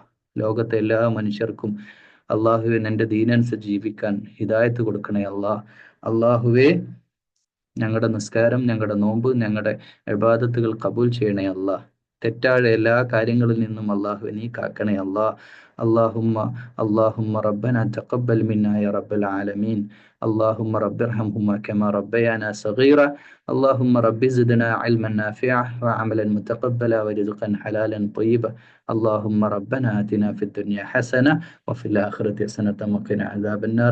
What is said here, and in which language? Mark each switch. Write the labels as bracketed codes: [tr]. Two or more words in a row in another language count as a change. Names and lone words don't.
[ml] ലോകത്തെ എല്ലാ മനുഷ്യർക്കും അള്ളാഹുവെ നിന്റെ ദീനനുസരിച്ച് ജീവിക്കാൻ ഹിദായത്ത് കൊടുക്കണേ അള്ളാഹ്. അള്ളാഹുവെ ഞങ്ങളുടെ നിസ്കാരം, ഞങ്ങളുടെ നോമ്പ്, ഞങ്ങളുടെ ഇബാദത്തുകൾ കബൂൽ ചെയ്യണേ അള്ളാഹ്. തെറ്റായ എല്ലാ കാര്യങ്ങളിൽ നിന്നും അള്ളാഹുവെ നീ കാക്കണേ അള്ളാഹ്. [ar] اللهم ربنا تقبل منا يا رب العالمين. اللهم رب ارحمهما كما ربيانا صغيرا. اللهم رب زدنا علما نافعا وعملا متقبلا ورزقا حلالا طيبا. اللهم ربنا آتنا في الدنيا حسنة وفي الآخرة حسنة وقنا عذاب النار.